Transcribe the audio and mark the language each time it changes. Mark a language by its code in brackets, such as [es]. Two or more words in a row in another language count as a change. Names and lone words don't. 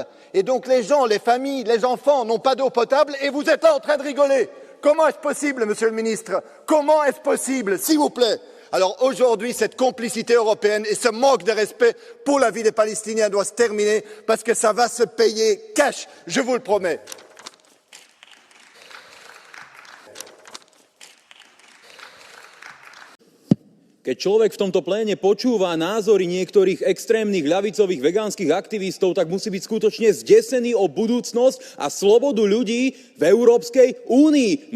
[fr] Et donc les gens, les familles, les enfants n'ont pas d'eau potable et vous êtes là en train de rigoler. Comment est-ce possible, Monsieur le Ministre? Comment est-ce possible, s'il vous plaît? Alors aujourd'hui, cette complicité européenne et ce manque de respect pour la vie des Palestiniens doit se terminer parce que ça va se payer cash, je vous le promets. [sk] Keď človek v tomto pléne počúva názory niektorých extrémnych ľavicových vegánskych aktivistov, tak musí byť skutočne zdesený o budúcnosť a slobodu ľudí v Európskej únii.